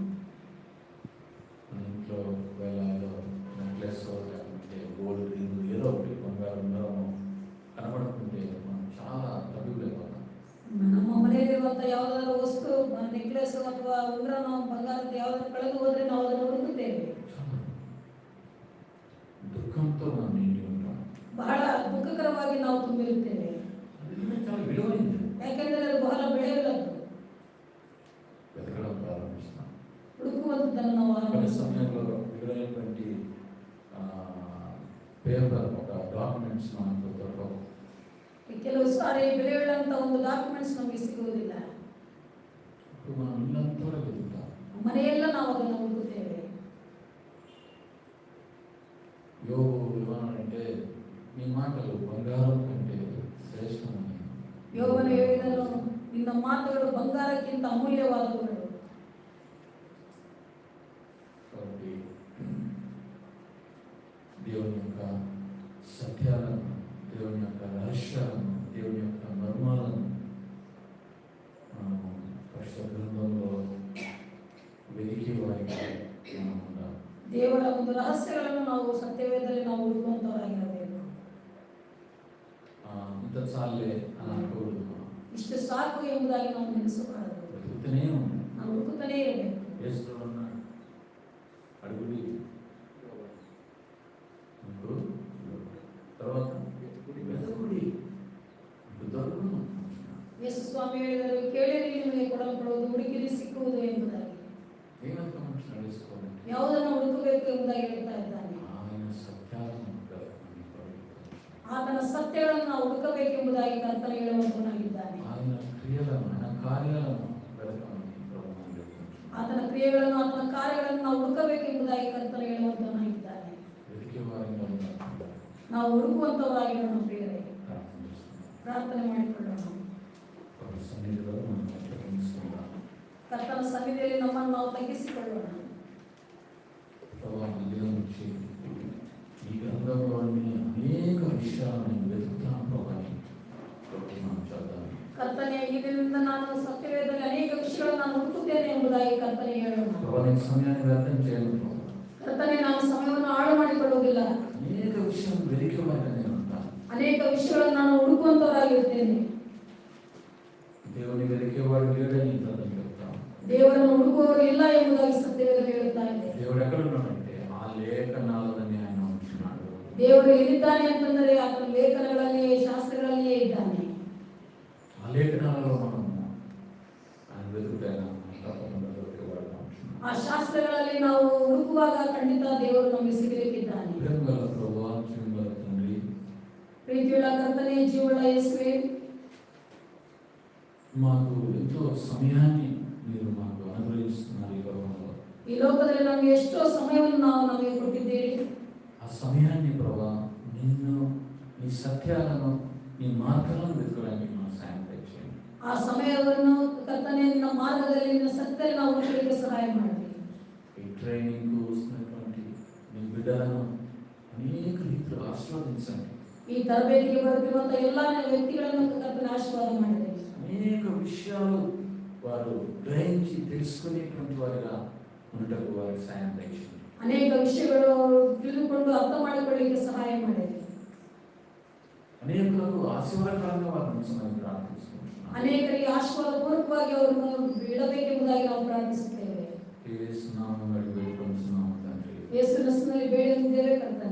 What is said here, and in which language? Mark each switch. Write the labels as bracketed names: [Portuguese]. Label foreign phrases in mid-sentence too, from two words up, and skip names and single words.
[Telugu] మన ఇంట్లో వేలాలో నెక్లెస్ లేకుంటే [English] gold ring [Telugu] ఏదో ఒకటి బంగారం కనబడుతుంటే మనం చాలా తగ్గిపోతాం. [Kannada] ನಮ್ಮ ಮನೆಯಲ್ಲಿರುವಂತ ಯಾವುದಾದ್ರು ವಸ್ತು, ನೆಕ್ಲೆಸ್ ಅಥವಾ ಉಂಗುರ, ನಾವು ಬಂಗಾರದ ಯಾವುದಾದ್ರು ಕಳೆದು ಹೋದ್ರೆ ನಾವು ಅದನ್ನು ಹುಡುಕುತ್ತೇವೆ. [Telugu] దుఃఖంతో మనం నిండి ఉంటాం. [Kannada] ಬಹಳ ದುಃಖಕರವಾಗಿ ನಾವು ತುಂಬಿರುತ್ತೇವೆ. [Telugu] చాలా విలువైంది. [Kannada] ಯಾಕೆಂದರೆ ಅದು ಬಹಳ ಬೆಳೆಯುಳ್ಳದ್ದು. [Telugu] వెతకడం ప్రారంభిస్తాం. [Kannada] ಹುಡುಕುವಂಥದ್ದನ್ನು ನಾವು [Telugu] కొన్ని [Kannada] ಆರಂಭಿಸುತ್ತೇವೆ. [Telugu] సమయంలో విలువైనటువంటి పేపర్, ఒక డాక్యుమెంట్స్ మనకు దొరకవు. [Kannada] ಕೆಲವು ಸಾರಿ ಬೆಲೆಯುಳ್ಳಂತ ಒಂದು ಡಾಕ್ಯುಮೆಂಟ್ಸ್ ನಮಗೆ ಸಿಗುವುದಿಲ್ಲ. [Telugu] ఇప్పుడు మనం ఇల్లంతా వెతుకుతాం. [Kannada] ಮನೆಯೆಲ್ಲ ನಾವು ಅದನ್ನು ಹುಡುಕುತ್ತೇವೆ. [Telugu] యోగు ఏమన్నాడంటే, నీ మాటలు బంగారం కంటే శ్రేష్టమని. [Kannada] ಯೋಗನ ಹೇಳಿದನು, ನಿನ್ನ ಮಾತುಗಳು ಬಂಗಾರಕ್ಕಿಂತ ಅಮೂಲ್ಯವಾದವುಗಳು. [Telugu] కాబట్టి దేవుని యొక్క సత్యాలను, దేవుని యొక్క రహస్యాలను, దేవుని యొక్క మర్మాలను మనము పరిశుద్ధ గ్రంథంలో వెతికే వారికి మనం ఉండాలి. [Kannada] ದೇವರ ಒಂದು ರಹಸ್ಯಗಳನ್ನು ನಾವು ಸತ್ಯವೇದದಲ್ಲಿ ನಾವು ಹುಡುಕುವಂತವರಾಗಿರಬೇಕು. [Telugu] ఇంత చాలే అని అనుకోవద్దు. [Kannada] ಇಷ್ಟು ಸಾಕು ಎಂಬುದಾಗಿ ನಾವು ನೆನೆಸಬಾರದು. [Telugu] వెతుకుతూనే ఉన్నాం. [Kannada] ನಾವು ಹುಡುಕುತ್ತಲೇ ಇರಬೇಕು. [Telugu] యేసు అన్నాడు, అడుగుడి మీకు తర్వాత వెతుకుడి మీకు దొరుకును. [Kannada] ಯೇಸು ಸ್ವಾಮಿ ಹೇಳಿದರು, ಕೇಳಿರಿ ನಿಮಗೆ ಕೊಡಲ್ಪಡುವುದು, ಹುಡುಕಿರಿ ಸಿಕ್ಕುವುದು ಎಂಬುದಾಗಿ. [Telugu] ఏం వెతకమంటున్నాడు యేసుకోవాలి? [Kannada] ಯಾವುದನ್ನು ಹುಡುಕಬೇಕು ಎಂಬುದಾಗಿ ಹೇಳ್ತಾ ಇದ್ದಾನೆ. [Telugu] ఆయన సత్యాలను వెతకమని ప్రభువు. [Kannada] ಆತನ ಸತ್ಯಗಳನ್ನು ನಾವು ಹುಡುಕಬೇಕೆಂಬುದಾಗಿ ಕರ್ತನು ಹೇಳುವಂತನಾಗಿದ್ದಾನೆ. [Telugu] ఆయన క్రియలను, ఆయన కార్యాలను వెతకమని ప్రభువు చెప్తున్నాడు. [Kannada] ಆತನ ಕ್ರಿಯೆ ಕ್ರಿಯೆಗಳನ್ನು ಆತನ ಕಾರ್ಯಗಳನ್ನು ನಾವು ಹುಡುಕಬೇಕೆಂಬುದಾಗಿ ಕರ್ತನು ಹೇಳುವಂತನಾಗಿದ್ದಾನೆ. ನಾವು ಹುಡುಕುವಂತವರಾಗಿರೋಣ ಪ್ರಿಯರೇ. ಪ್ರಾರ್ಥನೆ ಮಾಡಿಕೊಳ್ಳೋಣ. ಕರ್ತನ ಸನ್ನಿಧಿಯಲ್ಲಿ ನಮ್ಮನ್ನು ನಾವು ತಗ್ಗಿಸಿಕೊಳ್ಳೋಣ. ಈ ಗ್ರಂಥಗಳಲ್ಲಿ ಅನೇಕ ವಿಷಯಗಳನ್ನು వెతుకుతాను ಕರ್ತನೆ, ಈ ದಿನದಿಂದ ನಾನು ಸತ್ಯವೇದದಲ್ಲಿ ಅನೇಕ ವಿಷಯಗಳನ್ನು ನಾನು ಹುಡುಕುತ್ತೇನೆ ಎಂಬುದಾಗಿ ಕರ್ತನೆ ಹೇಳೋಣ. ಸಮಯವನ್ನು ವ್ಯರ್ಥ చేయను. ಕರ್ತನೆ, ನಾನು ಸಮಯವನ್ನು ಹಾಳು ಮಾಡಿಕೊಳ್ಳುವುದಿಲ್ಲ. ಅನೇಕ ವಿಷಯವನ್ನು [Telugu] వెలికివాడనే ఉంటాను. [Kannada] ಅನೇಕ ವಿಷಯಗಳನ್ನು ನಾನು ಹುಡುಕುವಂತವರಾಗಿರುತ್ತೇನೆ. [Telugu] దేవుని వెలికివాడు లేడని గ్రంథం చెప్తాను. [Kannada] ದೇವರನ್ನು ಹುಡುಕುವವರು ಇಲ್ಲ ಎಂಬುದಾಗಿ ಸತ್ಯವೇದ ಹೇಳುತ್ತಾ ಇದೆ. [Telugu] దేవుడు ఎక్కడ ఉన్నాడంటే ఆ లేఖనాలని ఆయన ఉంటున్నాడు. [Kannada] ದೇವರು ಎಲ್ಲಿದ್ದಾನೆ ಅಂತಂದರೆ ಆತನ ಲೇಖನಗಳಲ್ಲಿ, ಶಾಸ್ತ್ರಗಳಲ್ಲಿಯೇ ಇದ್ದಾನೆ. [Telugu] ఆ లేఖనాలలో మనం ఆయన వెతుకుతాను. [Kannada] ಆ ಶಾಸ್ತ್ರಗಳಲ್ಲಿ ನಾವು ಹುಡುಕುವಾಗ ಖಂಡಿತ ದೇವರು ನಮಗೆ ಸಿಗಲಿಕ್ಕಿದ್ದಾನೆ. ಪ್ರೀತಿಯುಳ್ಳ ಕರ್ತನೇ, ಜೀವಳ ಯೇಸುವೇ, [Telugu] మాకు ఎంతో సమయాన్ని మీరు మాకు అనుగ్రహిస్తున్నారు ఈ లోకంలో. [Kannada] ಈ ಲೋಕದಲ್ಲಿ ನಮಗೆ ಎಷ್ಟೋ ಸಮಯವನ್ನು ನಮಗೆ ಕೊಟ್ಟಿದ್ದೀರಿ. [Telugu] ఆ సమయాన్ని ప్రభా నిన్ను, నీ సత్యాలను, నీ మార్గాలను వెతకడానికి మాకు సహాయం చేయండి. [Kannada] ಆ ಸಮಯವನ್ನು ಕರ್ತನೇ ನಿನ್ನ ಮಾರ್ಗದಲ್ಲಿ, ನಿನ್ನ ಸತ್ಯದಲ್ಲಿ ನಾವು ಹುಡುಕಲಿಕ್ಕೆ ಸಹಾಯ ಮಾಡಿ. [Telugu] ఈ ట్రైనింగ్ వస్తున్నటువంటి నీ బిడ్డలను అనేక రీతిలో ఆశీర్వదించండి. [Kannada] ಈ ತರಬೇತಿಗೆ ಬರುತ್ತಿರುವಂತಹ ಎಲ್ಲ ವ್ಯಕ್ತಿಗಳನ್ನು ಕರ್ತನೇ ಆಶೀರ್ವಾದ ಮಾಡಿರಿ. [Telugu] అనేక విషయాలు వారు గ్రహించి తెలుసుకునేటువంటి వారిగా ఉండటకు వారికి సహాయం చేయండి. [Kannada] ಅನೇಕ ವಿಷಯಗಳು ತಿಳಿದುಕೊಂಡು ಅರ್ಥ ಮಾಡಿಕೊಳ್ಳಲಿಕ್ಕೆ ಸಹಾಯ ಮಾಡಿರಿ. [Telugu] అనేకులకు ఆశీర్వాదకరంగా వారిని ఉంచమని ప్రార్థిస్తున్నాను. [Kannada] ಅನೇಕರಿಗೆ ಆಶೀರ್ವಾದಪೂರ್ವಕವಾಗಿ ಅವರನ್ನು ಇಡಬೇಕೆಂಬುದಾಗಿ ನಾವು ಪ್ರಾರ್ಥಿಸುತ್ತೇವೆ. ಯೇಸು ನಾಮದಲ್ಲಿ ಬೇಡಿಕೊಳ್ಳುತ್ತೇವೆ ತಂದೆ. ಯೇಸುವಿನ ಹೆಸರಿನಲ್ಲಿ ಬೇಡಿದ್ದೇವೆ ಕರ್ತನೇ.